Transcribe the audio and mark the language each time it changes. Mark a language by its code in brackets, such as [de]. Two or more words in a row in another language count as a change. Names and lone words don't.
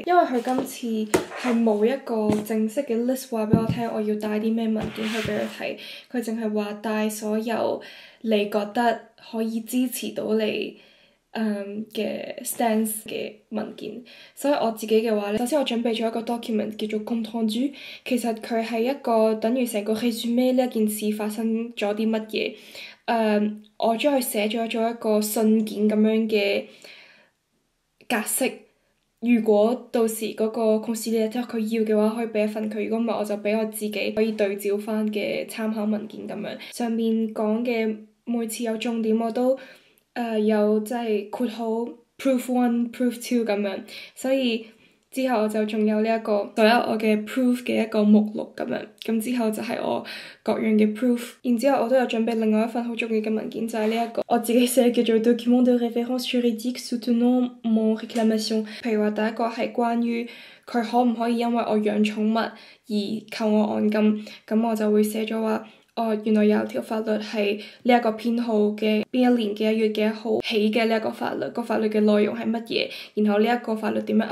[yue] 因為佢今次係冇一個正式嘅 list 話俾我聽，我要帶啲咩文件去俾佢睇，佢淨係話帶所有你覺得可以支持到你嘅 stance 嘅文件。所以我自己嘅話咧，首先我準備咗一個 document 叫做 [fr] compte rendu， [yue] 其實佢係一個等於成個 resume 呢一件事發生咗啲乜嘢。我將佢寫咗做一個信件咁樣嘅格式。如果到時嗰個 conciliateur 佢要嘅話，可以俾一份佢；如果唔係，我就俾我自己可以對照翻嘅參考文件咁樣。上面講嘅每次有重點我都有即係括好 proof 1、proof 2咁樣，所以之後就仲有呢一個所有我嘅 proof 嘅一個目錄咁樣，咁之後就係我各樣嘅 proof， 然之後我都有準備另外一份好重要嘅文件，就係呢一個我自己寫叫做 [fr] document de référence juridique soutenant mon réclamation。 [yue] 譬如話第一個係關於佢可唔可以因為我養寵物而扣我按金，咁我就會寫咗話原來有條法律係呢一個編號嘅邊一年幾一月幾號起嘅呢一個法律，個法律嘅內容係乜嘢，然後呢一個法律點樣